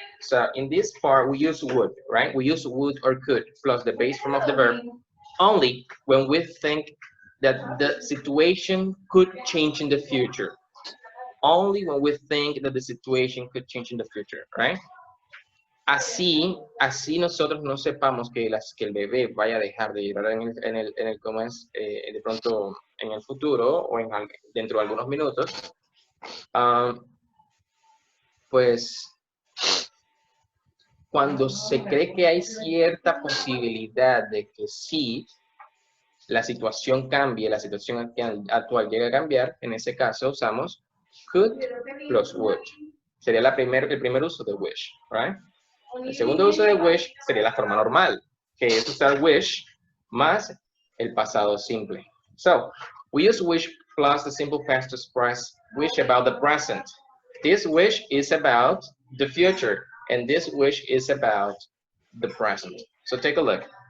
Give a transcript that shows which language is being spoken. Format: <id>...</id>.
<en>So in this part, we use would, right? We use would or could plus the base form of the verb only when we think that the situation could change in the future. Only when we think that the situation could change in the future, right?</en> <es>Así nosotros no sepamos que el bebé vaya a dejar de llorar de pronto en el futuro o dentro de algunos minutos, pues cuando se cree que hay cierta posibilidad de que sí, la situación cambie, la situación actual llegue a cambiar, en ese caso usamos could plus would. Sería el primer uso de wish, right? El segundo uso de wish sería la forma normal, que es usar wish más el pasado simple.</es> <en>So, we use wish plus the simple past to express wish about the present. This wish is about the future, and this wish is about the present. So take a look.</en>